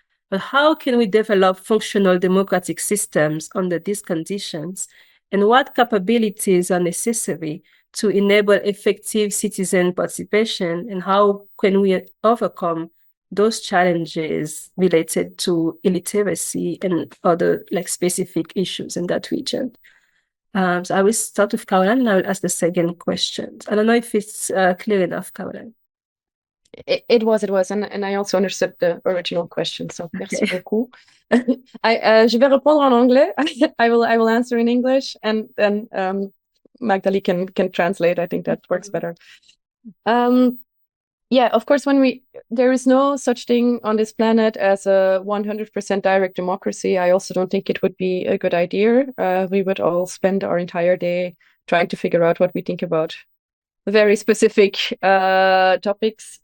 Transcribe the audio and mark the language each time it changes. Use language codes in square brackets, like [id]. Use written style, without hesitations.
[en] But how can we develop functional democratic systems under these conditions, and what capabilities are necessary to enable effective citizen participation, and how can we overcome those challenges related to illiteracy and other specific issues in that region? So I will start with Caroline, and I will ask the second question. I don't know if it's clear enough, Caroline. It was, and I also understood the original question, so [fr] merci beaucoup. Je vais répondre en anglais. [en] I will answer in English, and then Magdali can translate. I think that works better. Yeah, of course, there is no such thing on this planet as a 100% direct democracy. I also don't think it would be a good idea. We would all spend our entire day trying to figure out what we think about very specific topics.